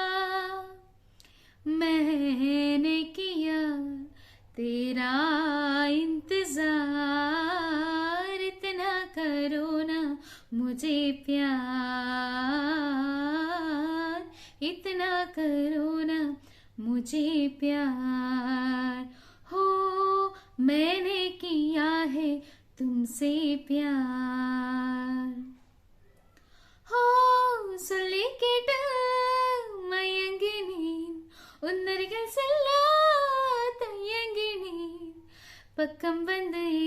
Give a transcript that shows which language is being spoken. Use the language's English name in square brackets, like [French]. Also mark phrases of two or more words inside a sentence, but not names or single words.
[Hindi] मैंने किया तेरा इंतजार, इतना करो ना मुझे प्यार, इतना करो ना मुझे प्यार. हो मैंने किया है तुमसे प्यार. [Tamil] हो சொல்லி கேட்ட மயங்கினேன், உன்னருகில் செல்ல தயங்கினேன். பக்கம் வந்து